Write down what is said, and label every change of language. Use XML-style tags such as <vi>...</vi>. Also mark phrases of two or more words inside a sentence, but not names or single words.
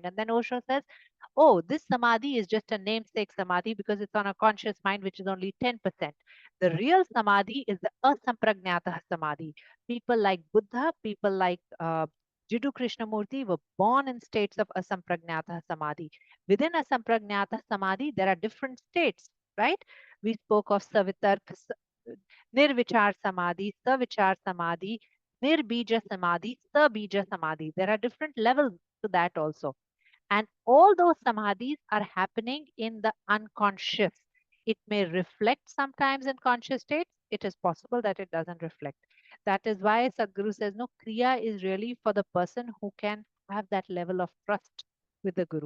<en>And then Osho says, oh, this samadhi is just a namesake samadhi because it's on a conscious mind, which is only 10%. The real samadhi is the</en> <sa>असम्प्रज्ञात समाधि.</sa> <en>People like Buddha, people like Jiddu Krishnamurti were born in states of</en> <sa>असम्प्रज्ञात समाधि.</sa> <en>Within</en> <sa>असम्प्रज्ञात समाधि,</sa> <en>there are different states, right? We spoke of</en> <sa>सवितर्क, निर्विचार समाधि, सविचार समाधि, निर्बीज समाधि, सबीज समाधि.</sa> <en>There are different levels to that also. And all those samadhis are happening in the unconscious. It may reflect sometimes in conscious states. It is possible that it doesn't reflect. That is why Sadhguru says, no, Kriya is really for the person who can have that level of trust with the Guru.</en>